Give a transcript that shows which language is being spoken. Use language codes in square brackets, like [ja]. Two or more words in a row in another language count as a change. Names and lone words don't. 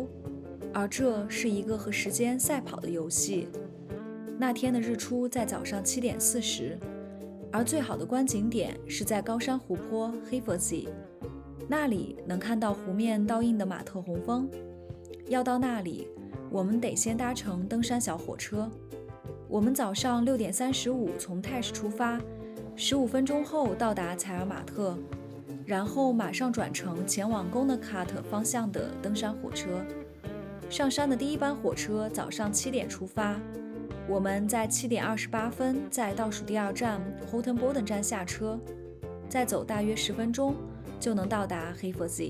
[zh] 而這是一個和時間賽跑的遊戲。那天的日出在早上7點40，而最好的觀景點是在高山湖泊 Heathersea， 那裡能看到湖面倒映的馬特洪峰。要到那裡，我們得先搭乘登山小火車。我們早上6點35從泰什出發，15分鐘後到達采爾馬特，然後馬上轉乘前往 Gonnekarт 方向的登山火車。上山的第一班火車早上7點出發，我們在7點28分在倒數第2站 Houghton Boden 站下車，再走大約10分鐘就能到達 Heathersea。